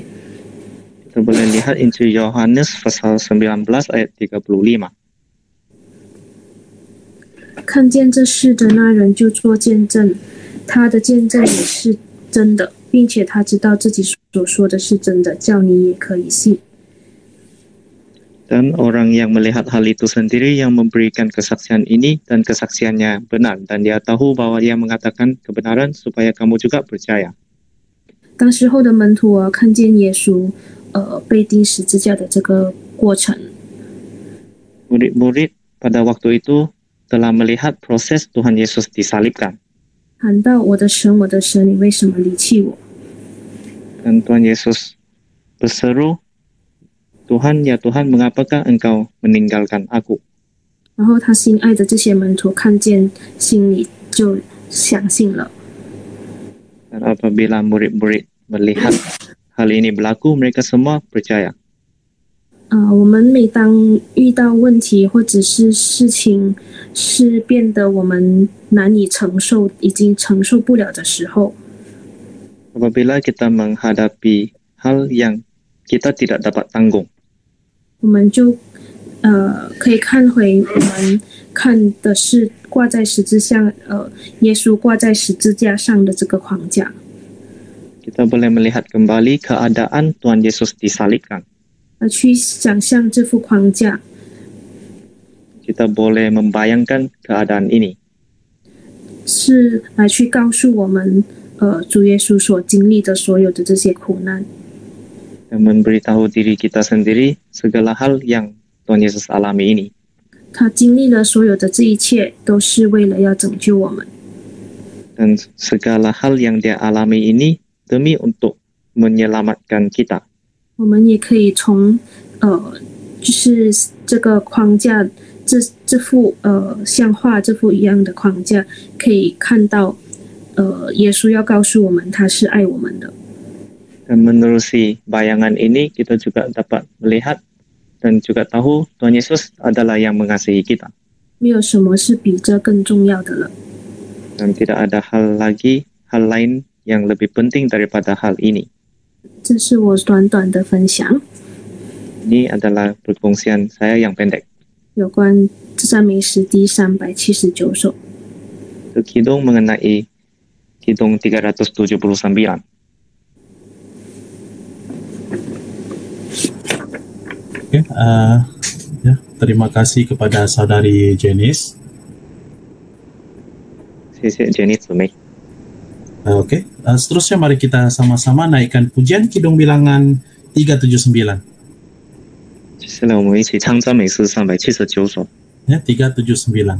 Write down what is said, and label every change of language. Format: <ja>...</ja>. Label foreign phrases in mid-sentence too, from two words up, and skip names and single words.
<ms>Kita boleh lihat Injil Yohanes pasal 19 ayat 35.</ms> <zh>看见这事的那人就做见证， 他的见证也是真的，并且他知道自己所说的是真的，叫你也可以信。</zh> <ms>Dan orang yang melihat hal itu sendiri yang memberikan kesaksian ini dan kesaksiannya benar dan dia tahu bahwa dia mengatakan kebenaran supaya kamu juga percaya.</ms> <zh>当时候的门徒看见耶稣被钉十字架的这个过程，</zh> <ms>Murid-murid pada waktu itu telah melihat proses Tuhan Yesus disalibkan.</ms> <zh>喊道：“我的神，我的神，你为什么离弃我？”</zh> <ms>Dan Tuhan Yesus berseru, Tuhan, ya Tuhan, mengapakah engkau meninggalkan aku?</ms> <zh>然后他心爱的这些门徒看见，心里就相信了。</zh> <ms>Dan apabila murid-murid melihat hal ini berlaku, mereka semua percaya.</ms> <zh>我们每当遇到问题或者是事情是变得我们难以承受，已经承受不了的时候，</zh> <ms>Apabila kita menghadapi hal yang kita tidak dapat tanggung,</ms> <zh>我们就可以看回我们看的是挂在十字架，耶稣挂在十字架上的这个框架。</zh> <ms>kita boleh melihat kembali keadaan Tuhan Yesus disalibkan.</ms> <zh>去想象这幅框架，</zh> <ms>Kita boleh membayangkan keadaan ini.</ms> <zh>是来去告诉我们，主耶稣所经历的所有的这些苦难，</zh> <ms>Dan memberitahu diri kita sendiri segala hal yang Tuhan Yesus alami ini.</ms> <zh>他经历了所有的这一切，都是为了要拯救我们。</zh> <ms>Dan segala hal yang dia alami ini demi untuk menyelamatkan kita.</ms> <zh>我们也可以从就是这个框架，这幅像画这幅一样的框架，可以看到耶稣要告诉我们他是爱我们的。</zh> <ms>Dan menerusi bayangan ini kita juga dapat melihat dan juga tahu Tuhan Yesus adalah yang mengasihi kita.</ms> <zh>没有什么是比这更重要的了。</zh> <ms>Dan tidak ada hal lain yang lebih penting daripada hal ini.</ms> <zh>这是我短短的分享，</zh> <ms>Ini adalah perkongsian saya yang pendek.</ms> <zh>有关赞美诗第379首。</zh> <ms>Itu kidung mengenai kidung 379. Okay, ya, terima kasih kepada saudari Janice.</ms> <zh>谢谢 Jenny 姊妹。</zh> <ms>Oke, seterusnya mari kita sama-sama naikkan pujian Kidung Bilangan 379.</ms> <zh>接下来我们一起唱赞美诗379首。</zh> <ms>Ya, 379.</ms>